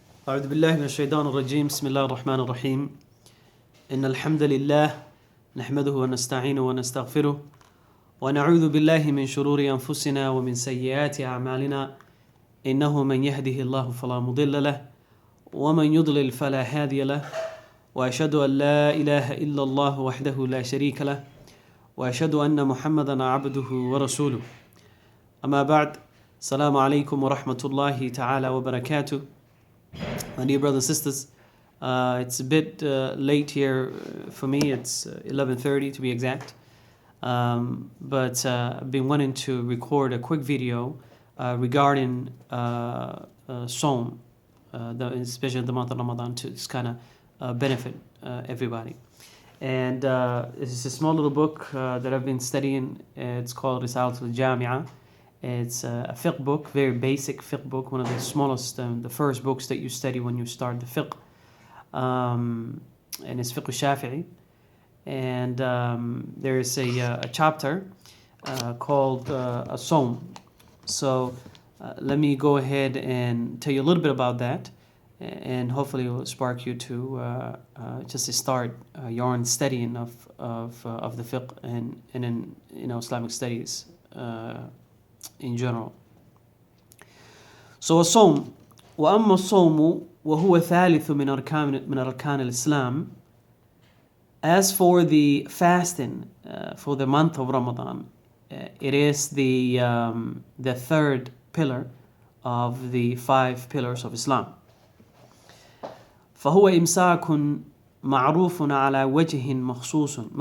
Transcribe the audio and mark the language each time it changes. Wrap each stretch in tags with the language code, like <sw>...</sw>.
<ar>أعوذ بالله من الشيطان الرجيم بسم الله الرحمن الرحيم إن الحمد لله نحمده ونستعينه ونستغفره ونعوذ بالله من شرور أنفسنا ومن سيئات أعمالنا إنه من يهده الله فلا مضل له ومن يضلل فلا هادي له وأشهد أن لا إله إلا الله وحده لا شريك له وأشهد أن محمدا عبده ورسوله أما بعد السلام عليكم ورحمة الله تعالى وبركاته.</ar> <en>My dear brothers and sisters, it's a bit late here for me. It's 11:30 to be exact. But I've been wanting to record a quick video regarding Sawm, especially the month of Ramadan, to just kind of benefit everybody. And it's a small little book that I've been studying. It's called Risalatu Al-Jaami'a. It's a fiqh book, very basic fiqh book, one of the smallest, the first books that you study when you start the fiqh. And it's fiqh Shafi'i. And there is a chapter called a Sawm. So let me go ahead and tell you a little bit about that, and hopefully it will spark you to just to start your own studying of the fiqh and in Islamic studies in general.</en> <ar>So الصوم وأما الصوم وهو ثالث من أركان الإسلام.</ar> <en>As for the fasting for the month of Ramadan, it is the third pillar of the 5 pillars of Islam.</en> <ar>فهو إمساك معروف على وجه مخصوص.</ar>